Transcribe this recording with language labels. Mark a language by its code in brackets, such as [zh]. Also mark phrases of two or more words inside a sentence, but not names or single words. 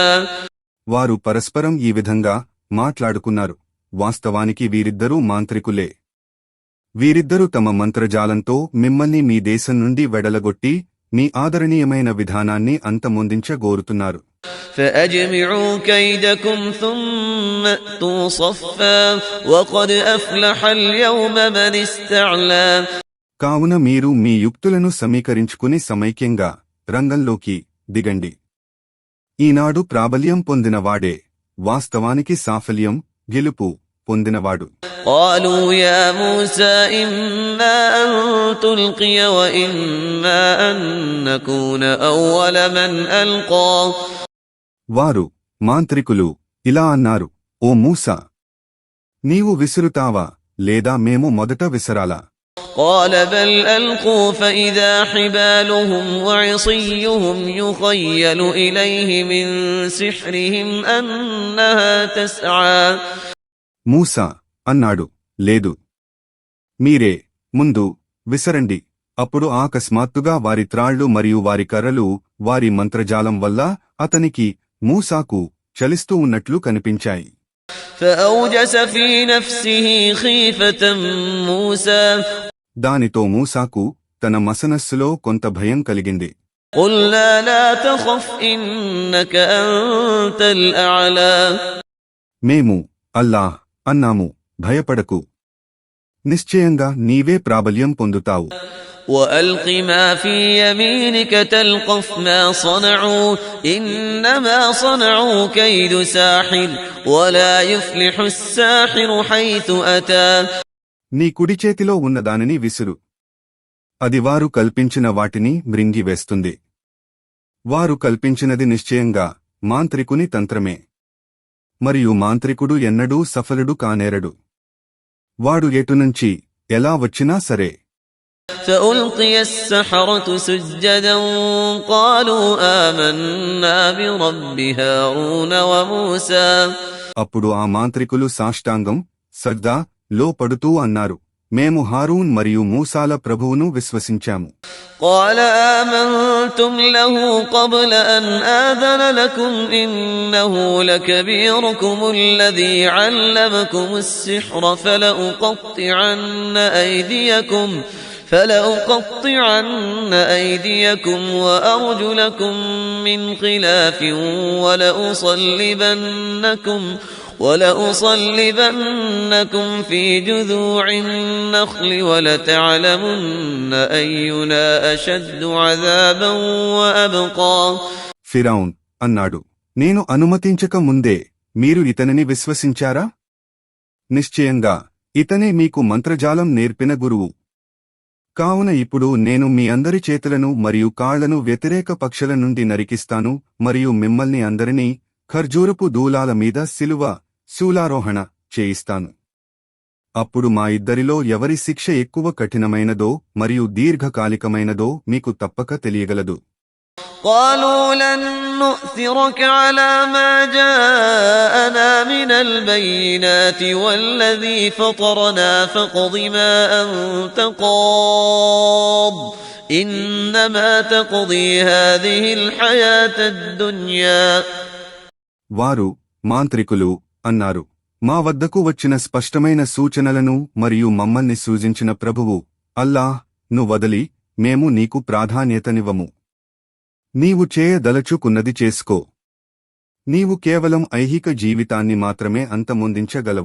[te] వారు పరస్పరం ఈ విధంగా మాట్లాడుకున్నారు, వాస్తవానికి వీరిద్దరూ మాంత్రికులే. వీరిద్దరూ తమ మంత్రజాలంతో మిమ్మల్ని మీ దేశం నుండి వెడలగొట్టి మీ ఆదరణీయమైన విధానాన్ని అంతమొందించగోరుతున్నారు. [ar] فأجمعوا كيدكم ثم أتوا صفا وقد أفلح اليوم من استعلى. [te] కావున మీరు మీ యుక్తులను సమీకరించుకుని సమైక్యంగా రంగంలోకి దిగండి. ఈనాడు ప్రాబల్యం పొందినవాడే వాస్తవానికి సాఫల్యం గెలుపు పొందినవాడు. [ar] قالوا يا موسى إما أن تلقي وإما أن نكون أول من ألقى. [te] వారు మాంత్రికులు ఇలా అన్నారు, ఓ మూసా, నీవు విసురుతావా లేదా మేము మొదట విసరాలా? [ar] قال بل ألقوا فإذا حبالهم وعصيهم يخيل إليه من سحرهم أنها تسعى. [te] మూసా అన్నాడు, లేదు, మీరే ముందు విసరండి. అప్పుడు ఆకస్మాత్తుగా వారి త్రాళ్లు మరియు వారి కర్రలు వారి మంత్రజాలం వల్ల అతనికి మూసాకు చలిస్తూ ఉన్నట్లు కనిపించాయి. [ar] فأوجس في نفسه خيفة موسى. [te] దానితో మూసాకు తన మసనస్సులో కొంత భయం కలిగింది. [ar] قلنا لا تخف إنك أنت الأعلى. [te] మేము అల్లాహ్ అన్నాము, భయపడకు, నిశ్చయంగా నీవే ప్రాబల్యం పొందుతావు. [ar] وألق ما في يمينك تلقف ما صنعوا إنما صنعوا كيد ساحر ولا يفلح الساحر حيث أتى. [te] నీ కుడి చేతిలో ఉన్నదానిని విసురు, అది వారు కల్పించిన వాటిని మృంగివేస్తుంది. వారు కల్పించినది నిశ్చయంగా మాంత్రికుని తంత్రమే, మరియు మాంత్రికుడు ఎన్నడూ సఫలుడు కానేరడు. వాడు ఎటునుంచి ఎలా వచ్చినా సరే. [ar] فألقي السحرة سجدا قالوا آمنا برب هارون وموسى. [te] అప్పుడు ఆ మాంత్రికులు సాష్టాంగం సజ్దా లో పడుతూ అన్నారు, మేము హారూన్ మరియు మూసాల ప్రభువును విశ్వసించాము. [ar] قال آمنتم له قبل أن آذن لكم إنه لكبيركم الذي علمكم السحر فلأقطعن أيديكم وأرجلكم من خلاف ولأصلبنكم في جذوع النخل ولتعلمن أينا أشد عذابا وأبقى. [te] ఫిరౌన్ అన్నాడు, నేను అనుమతించక ముందే మీరు ఇతనిని విశ్వసించారా? నిశ్చయంగా ఇతనే మీకు మంత్రజాలం నేర్పిన గురువు. కావున ఇప్పుడు నేను మీ అందరి చేతులను మరియు కాళ్లను వ్యతిరేక పక్షుల నుండి నరికిస్తాను మరియు మిమ్మల్ని అందరినీ ఖర్జూరపు దూలాల మీద శూలారోహణ చేయిస్తాను. అప్పుడు మా ఇద్దరిలో ఎవరి శిక్ష ఎక్కువ కఠినమైనదో మరియు దీర్ఘకాలికమైనదో మీకు తప్పక తెలియగలదు. [ar] قالوا لن نؤثرك على ما جاءنا من البينات والذي فطرنا فاقض ما أنت قاض إنما تقضي هذه الحياة الدنيا. [te] వారు మాంత్రికులు అన్నారు, మా వద్దకు వచ్చిన స్పష్టమైన సూచనలను మరియు మమ్మల్ని సూచించిన ప్రభువు అల్లాహ్ ను వదలి మేము నీకు ప్రాధాన్యతనివ్వము. నీవు చేయదలచుకున్నది చేసుకో. నీవు కేవలం ఐహిక జీవితాన్ని మాత్రమే అంతమొందించగలవు.